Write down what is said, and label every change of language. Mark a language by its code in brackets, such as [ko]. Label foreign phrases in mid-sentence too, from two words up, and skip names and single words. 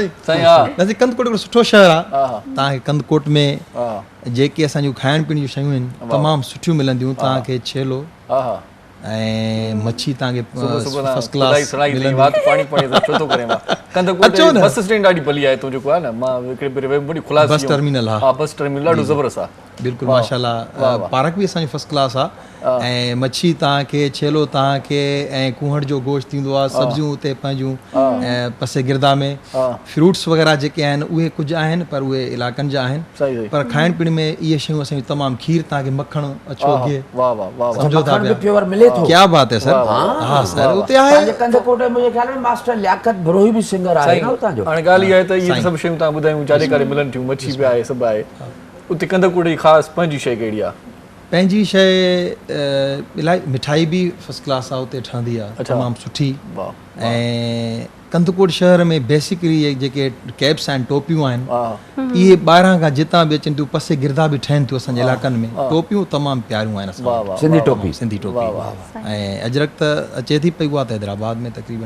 [sd] साईं हा वैसे कंदकोट हिकिड़ो सुठो शहर आहे तव्हांखे कंदकोट में जेके असांजूं खाइण पीअण जूं शयूं आहिनि तमामु सुठियूं मिलंदियूं तव्हांखे छेलो ऐं मच्छी तव्हांखे [en] first class [sd] पाणी छो थो करे मां कंदकोट [en] bus stand [sd] ॾाढी भली आहे तो जेको आहे न मां हिकिड़े भेरे बड़ी खुलास [en] bus terminal [sd] हा [en] bus terminal [sd] ॾाढो ज़बरदस्त आहे बिल्कुलु माशाल्लाह पार्क बि असांजो [en] first class [sd] आहे ऐं मच्छी तव्हांखे छेलो तव्हांखे ऐं कुहड़ जो गोश्त थींदो आहे सब्जियूं उते पंहिंजूं ऐं पसे गिरदा में फ्रूट्स वग़ैरह जेके आहिनि उहे कुझु आहिनि पर उहे इलाइक़नि जा आहिनि पर खाइण पीअण में इहे शयूं असांजूं तमामु खीर तव्हांखे मखण अछो गिहु सम्झो था प्योर मिले थो [hi] क्या बात है [sd] सर हा सर उते आहे कंदकोट में मुंहिंजे ख्याल में मास्टर लियाकत बरोही बि सिंगर आहे न उतां जो हाणे ॻाल्हि इहा आहे त इहे सभु शयूं तव्हां ॿुधायूं जाॾे काॾे मिलनि थियूं मच्छी बि आहे सभु आहे उते कंदकोट जी ख़ासि पंहिंजी शइ कहिड़ी आहे पंहिंजी शइ इलाही मिठाई बि [en] first class [sd] आहे उते ठहंदी आहे तमामु सुठी ऐं कंदकोट शहर में बेसिकली जेके कैप्स आहिनि टोपियूं आहिनि इहे ॿाहिरां खां जितां बि अचनि थियूं पसे गिरदा बि ठहनि थियूं असांजे इलाइक़नि में टोपियूं तमामु प्यारियूं आहिनि असां सिंधी टोपी ऐं अजरक त अचे थी पई उहा त हैदराबाद में तक़रीबन